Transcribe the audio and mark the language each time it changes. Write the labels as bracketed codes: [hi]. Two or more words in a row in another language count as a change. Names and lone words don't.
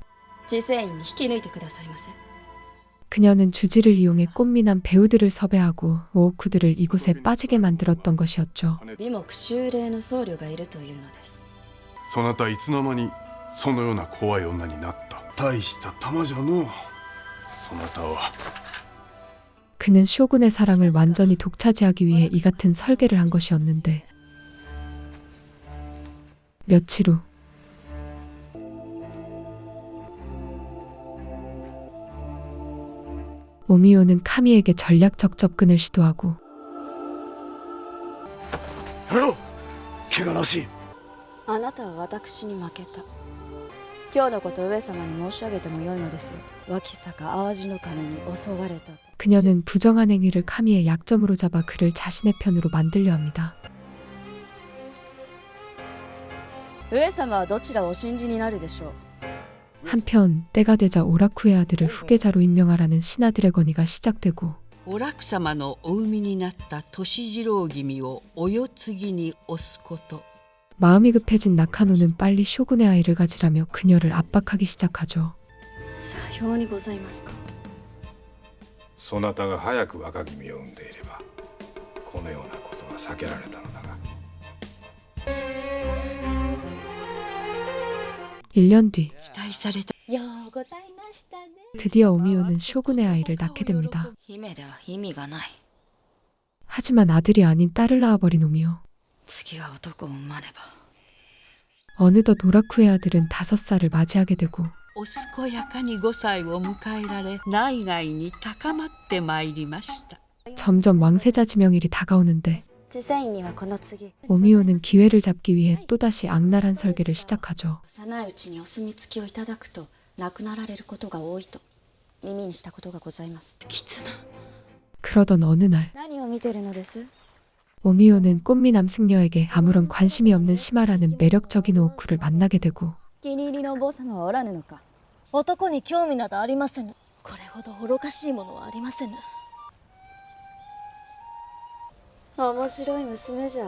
[ja] 自制員に引き抜いてくださいませ。 [ko] 그녀는 주지를 이용해 꽃미남 배우들을 섭외하고 오오쿠들을 이곳에 빠지게 만들었던 것이었죠. [ja] 美目修霊の僧侶がいるというのです。そなたいつの間にそのような怖い女になった。大した玉じゃのう。そなたは。 [ko] 그는 쇼군의 사랑을 완전히 독차지하기 위해 이 같은 설계를 한 것이었는데 며칠 후 오미오는 카미에게 전략적 접근을 시도하고 [ja] やめろ。怪我なし。あなたは私に負けた。今日のこと上様に申し上げてもよいのですよ。脇坂淡路の神に襲われたと。 [ko] 그녀는 부정한 행위를 카미의 약점으로 잡아 그를 자신의 편으로 만들려 합니다. [ja] 上様はどちらをお信じになるでしょう。 [ko] 한편 때가 되자 오라쿠의 아들을 후계자로 임명하라는 신하 드래거니가 시작되고 [ja] お楽様のお産みになった年次郎君をお世継ぎに推すこと。 [ko] 마음이 급해진 나카노는 빨리 쇼군의 아이를 가지라며 그녀를 압박하기 시작하죠. [ja] さようにございますか。そなたが早く若君を産んでいればこのようなことは避けられたのだが。 [ko] 1년 뒤 [ja] 期待された。ようございましたね。 [ko] 드디어 오미오는 쇼군의 아이를 낳게 됩니다. [ja] 姫では意味がない。 [ko] 하지만 아들이 아닌 딸을 낳아버린 오미오. [ja] 次は男を産まねば。 [ko] 어느덧 오라쿠의 아들은 5살을 맞이하게 되고 [ja] お健やかに5歳を迎えられ内外に高まってまいりました。 [ko] 점점 왕세자 지명일이 다가오는데 [ja] 自制員にはこの次。 [ko] 오미오는 기회를 잡기 위해 또다시 악랄한 설계를 시작하죠. [ja] 幼いうちにお墨付きをいただくと亡くなられることが多いと耳にしたことがございます。きつな。 [ko] 그러던 어느 날 [ja] 何を見てるのです。 [ko] 오미오는 꽃미남 승려에게 아무런 관심이 없는 시마라는 매력적인 오쿠를 만나게 되고 [ja] 気に入りのお坊様はおらぬのか。男に興味などありませぬ。これほど愚かしいものはありませぬ。面白い娘じゃ。